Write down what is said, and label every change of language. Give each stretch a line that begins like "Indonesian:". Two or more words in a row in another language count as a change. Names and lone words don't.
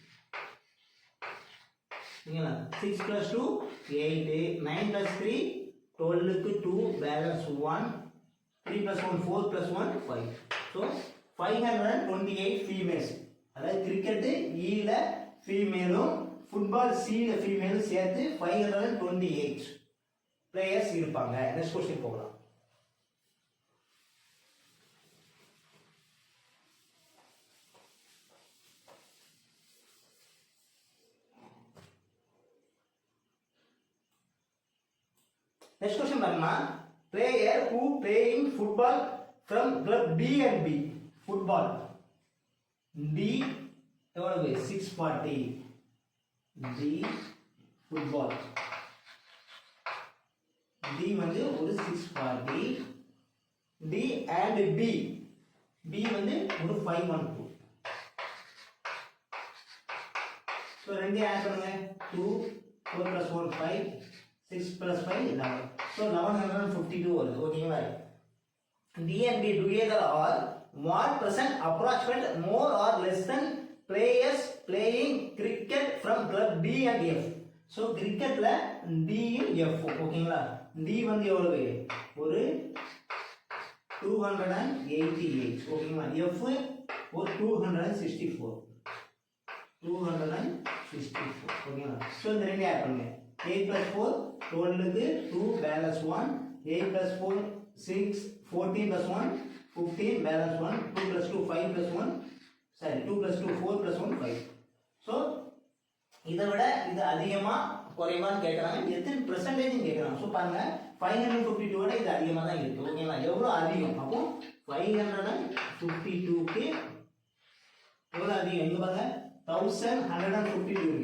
English: ஓகேங்களா. 6 plus 2 8, 9 plus 3 12க்கு 2, பேலன்ஸ் 1, 3 plus 1 4 plus 1 5. so 528 females.
Tamil: அதாவது கிரிக்கெட்டு ஈல ஃபீமேலும் ஃபுட்பால் சீல ஃபீமேலும் சேர்த்து 528 பிளேயர்ஸ் இருப்பாங்க.
English: next question
Tamil: போகலாம்.
English: Next question பாருமா. Player who playing football from club D and B. Football D எவ்வளவு 640.
Tamil: D ஃபுட்பால். D வந்து ஒரு 640. D and B. B வந்து ஒரு 512. ஸோ ரெண்டையும் ஆட் பண்ணுங்க.
English: 2 4 plus 1 5 6 plus 5 11.
Tamil: ஸோ 1152 வருது. ஓகேங்களா?
English: D and B together are what percent approximate more or less than players playing cricket from club D and F.
Tamil: ஸோ கிரிக்கெட்ல D F. ஓகேங்களா? D வந்து எவ்வளவு? ஒரு 288. ஓகேங்களா? F ஒரு 264. 264. ஓகேங்களா? ஸோ இந்த ரெண்டு ஆட் பண்ணுங்க.
English: 8 plus 4 12
Tamil: க்கு
English: 2 balance 1. 8 plus 4 6. 14 plus 1 15 balance 1. 2 plus 2 5 plus 1. sorry 2 plus 2 4 plus 1 5.
Tamil: ஸோ இதை விட இது அதிகமா குறைவான்னு கேட்கறாங்க. எத்தனை பெர்சன்டேஜ் கேட்கறாங்க. ஸோ பாருங்க 552 விட இது அதிகமாக தான் இருக்கு. ஓகேங்களா? எவ்வளோ அதிகம்? அப்போ 552க்கு எவ்வளோ அதிகம்? இங்க பாருங்க 1152 இருக்கு.